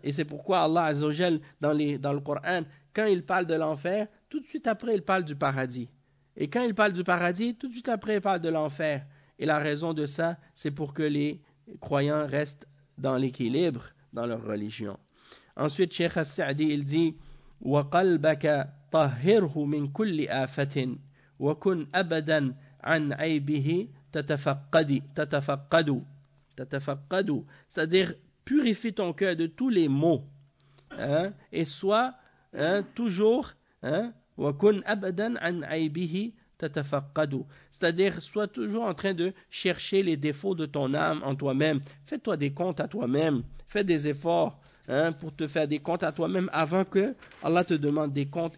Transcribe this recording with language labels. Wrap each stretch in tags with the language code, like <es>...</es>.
<fr>Et c'est pourquoi Allah Azzawajal, dans le Coran, quand il parle de l'enfer, tout de suite après, il parle du paradis. Et quand il parle du paradis, tout de suite après, il parle de l'enfer. Et la raison de ça, c'est pour que les croyants restent dans l'équilibre dans leur religion. Ensuite, Cheikh As-Sa'di, il dit,</fr> <ar>وَقَلْبَكَ طَهِّرْهُ مِنْ كُلِّ آفَةٍ وَكُنْ أَبَدًا عَنْ عَيْبِهِ تَتَفَقَّدُ.</ar> <fr>C'est-à-dire, purifie ton cœur de tous les maux, hein, et sois, hein, toujours, hein,</fr> <ar>وَكُنْ أَبَدًا عَنْ عَيْبِهِ تَتَفَقَّدُ.</ar> <fr>C'est-à-dire, sois toujours en train de chercher les défauts de ton âme en toi-même. Fais-toi des comptes à toi-même. Fais des efforts, hein, pour te faire des comptes à toi-même avant que Allah te demande des comptes.</fr>